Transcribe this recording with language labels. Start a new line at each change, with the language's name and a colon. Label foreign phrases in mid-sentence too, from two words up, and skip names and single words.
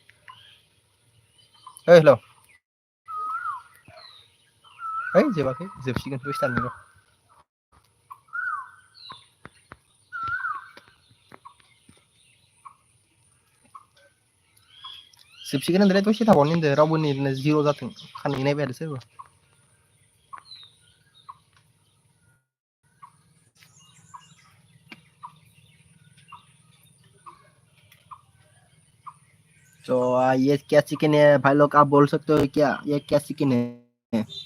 Bodo: ओइ हेल' है जोबाखै जोबसिगोन दसे थानानै र' जोबसिगोन होनदोंलै दसे थाबावनो होनदों रावबो नेटनो जिर' जाथों खाननै नायबाय थादों सोरबा
Hindi: तो ये क्या चिकन है भाई लोग आप बोल सकते हो क्या ये क्या चिकन है